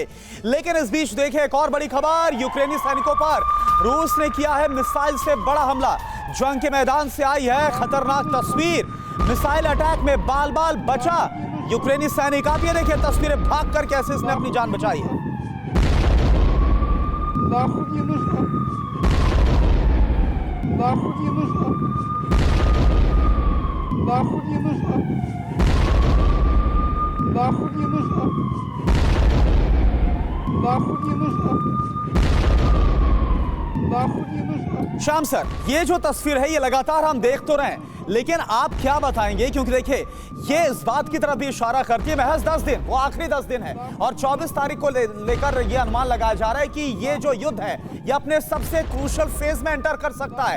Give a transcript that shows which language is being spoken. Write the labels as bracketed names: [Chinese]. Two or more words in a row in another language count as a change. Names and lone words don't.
[Hindi] लेकिन इस बीच देखिए एक और बड़ी खबर, यूक्रेनी सैनिकों पर रूस ने किया है मिसाइल से बड़ा हमला। जंग के मैदान से आई है खतरनाक तस्वीर, मिसाइल अटैक में बाल बाल बचा यूक्रेनी सैनिक। आप ये देखिए तस्वीरें, भाग कर कैसे इसने अपनी जान बचाई है। [Russian] Нахуй не нужно. Нахуй не нужно. Нахуй не нужно. Нахуй не нужно. Нахуй не нужно. [Hindi] श्याम सर, ये जो तस्वीर है ये लगातार हम देख तो रहे हैं, लेकिन आप क्या बताएंगे, क्योंकि देखिए ये इस बात की तरफ भी इशारा करती है महज 10 दिन, वो आखिरी 10 दिन है और 24 तारीख को लेकर ये अनुमान लगाया जा रहा है कि ये जो युद्ध है ये अपने सबसे [English] crucial phase [Hindi] में एंटर कर सकता है।